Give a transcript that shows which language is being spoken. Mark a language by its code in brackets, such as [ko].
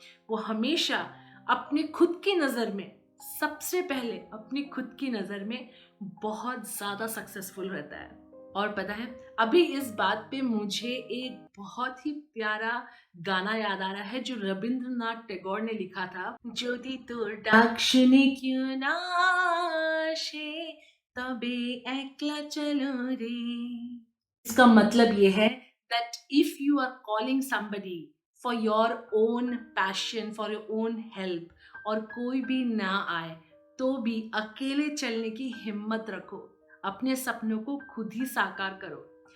[hi] वो हमेशा अपने खुद की नज़र में, सबसे पहले अपनी खुद की नज़र में बहुत ज़्यादा सक्सेसफुल रहता है। और पता है, अभी इस बात पे मुझे एक बहुत ही प्यारा गाना याद आ रहा है जो रविंद्रनाथ टैगोर ने लिखा था। [bn] যদি তোর ডাক শুনে কেউ না আসে তবে একলা চলো রে। [hi] इसका मतलब ये है [en] that if you are calling somebody for your own passion, for your own help, [hi] और कोई भी ना आए तो भी अकेले चलने की हिम्मत रखो, अपने सपनों को खुद ही साकार करो।